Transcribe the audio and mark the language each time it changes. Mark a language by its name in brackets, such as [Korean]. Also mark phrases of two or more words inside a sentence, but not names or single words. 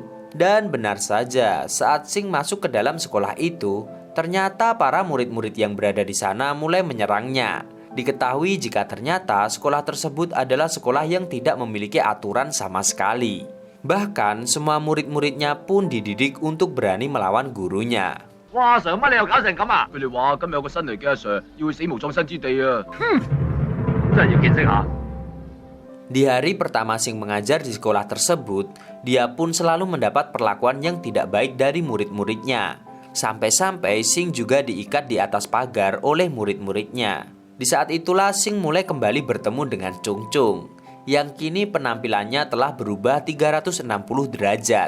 [Indonesian] Dan benar saja, saat Sing masuk ke dalam sekolah itu, ternyata para murid-murid yang berada di sana mulai menyerangnya. Diketahui jika ternyata sekolah tersebut adalah sekolah yang tidak memiliki aturan sama sekali. Bahkan semua murid-muridnya pun dididik untuk berani melawan gurunya. Wah, [Cantonese] Sir,乜你又搞成咁啊？佢哋話今日有個新嚟嘅阿 Sir 要死無葬身之地啊！真係要見識下。 [Indonesian] Di hari pertama Sing mengajar di sekolah tersebut, dia pun selalu mendapat perlakuan yang tidak baik dari murid-muridnya. Sampai-sampai Sing juga diikat di atas pagar oleh murid-muridnya. Di saat itulah Sing mulai kembali bertemu dengan Chung Chung, yang kini penampilannya telah berubah 360 derajat.